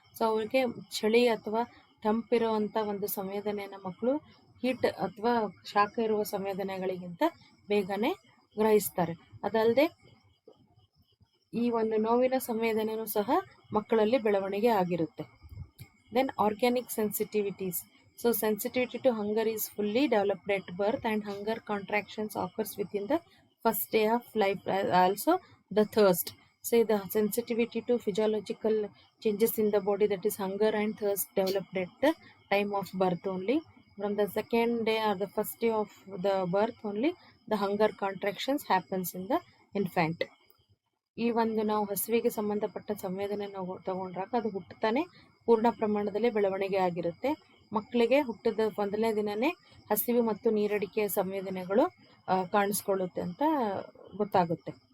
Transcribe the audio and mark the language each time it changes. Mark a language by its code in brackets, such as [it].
[kn] So ಅವ್ರಿಗೆ ಚಳಿ ಅಥವಾ ತಂಪಿರುವಂಥ ಒಂದು ಸಂವೇದನೆಯನ್ನು ಮಕ್ಕಳು ಹೀಟ್ ಅಥವಾ ಶಾಖ ಇರುವ ಸಂವೇದನೆಗಳಿಗಿಂತ ಬೇಗನೆ ಗ್ರಹಿಸ್ತಾರೆ. ಅದಲ್ಲದೆ ಈ ಒಂದು ನೋವಿನ ಸಂವೇದನೆಯೂ ಸಹ ಮಕ್ಕಳಲ್ಲಿ ಬೆಳವಣಿಗೆ ಆಗಿರುತ್ತೆ. [en] Then organic sensitivities. So sensitivity to hunger is fully developed at birth and hunger contractions occurs within the first day of life. Also the thirst. Say the sensitivity to physiological changes in the body, that is hunger and thirst, developed at the time of birth only. From the second day or the first day of the birth only, the hunger contractions happens in the infant. [kn] ಈ ಒಂದು ನಾವು ಹಸಿವಿಗೆ ಸಂಬಂಧಪಟ್ಟ ಸಂವೇದನೆ ನಾವು ತಗೊಂಡ್ರಾಗ ಅದು ಹುಟ್ಟುತ್ತಾನೆ ಪೂರ್ಣ ಪ್ರಮಾಣದಲ್ಲಿ ಬೆಳವಣಿಗೆ ಆಗಿರುತ್ತೆ. ಮಕ್ಕಳಿಗೆ ಹುಟ್ಟಿದ ಮೊದಲನೇ ದಿನನೇ ಹಸಿವು ಮತ್ತು ನೀರಡಿಕೆಯ ಸಂವೇದನೆಗಳು ಕಾಣಿಸ್ಕೊಳ್ಳುತ್ತೆ ಅಂತ ಗೊತ್ತಾಗುತ್ತೆ.